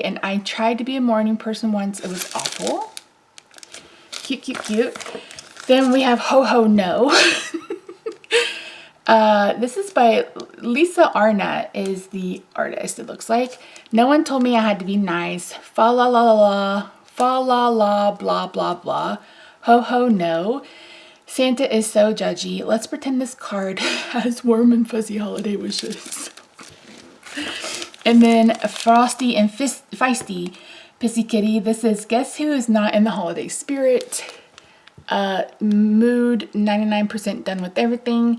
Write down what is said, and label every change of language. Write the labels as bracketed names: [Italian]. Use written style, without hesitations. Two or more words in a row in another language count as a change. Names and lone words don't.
[English] And I tried to be a morning person once. It was awful. Cute, cute, cute. Then we have Ho Ho No. This is by Lisa Arnett is the artist, it looks like. No one told me I had to be nice. Fa la la la la. Fa la la blah blah blah. Ho ho no. Santa is so judgy. Let's pretend this card has warm and fuzzy holiday wishes. And then Frosty and Feisty Pissy Kitty. This is Guess Who is Not in the Holiday Spirit. Mood 99% done with everything.